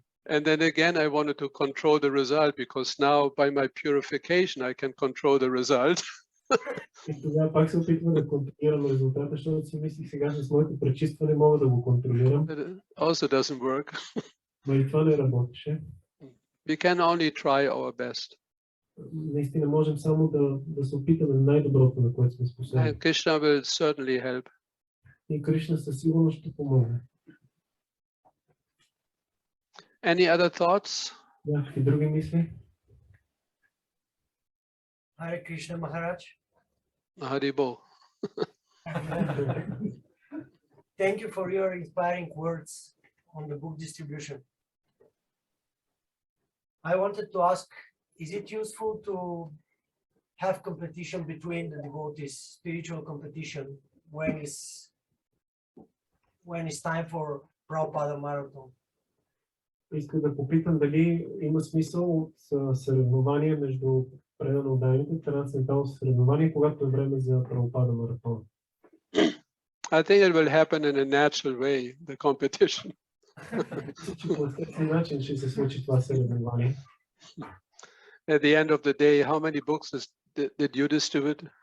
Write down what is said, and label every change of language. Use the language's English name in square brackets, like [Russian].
[English] And then again, I wanted to control the result because now by my purification, I can control the result. [Bulgarian] И тогава пак се опитвам да контролирам резултата, защото си мислих сега с моето пречистване мога да го контролирам, [English] It also doesn't work. [Bulgarian] но и това не работеше. [English] We can only try our best. [Bulgarian] Наистина можем само да се опитаме най-доброто, на което сме способни. [English] And Krishna will certainly help. [Bulgarian] И Кришна със сигурност ще помогне. [English] Any other thoughts? [Bulgarian] Някакви други мисли? [English] Hare Krishna Maharaj. Haribo. Thank you for your inspiring words on the book distribution. I wanted to ask, is it useful to have competition between the devotees, spiritual competition, when it's time for Prabhupada Marathon? [Bulgarian] Искам да попитам дали има смисъл от съревнования между предано отданите, трансцендентално съревнование, когато е време за Прабхупада маратон. [English] I think it will happen in a natural way, the competition. [Bulgarian] По естествен начин ще се случи това съревнование. [English] At the end of the day, how many books did you distribute?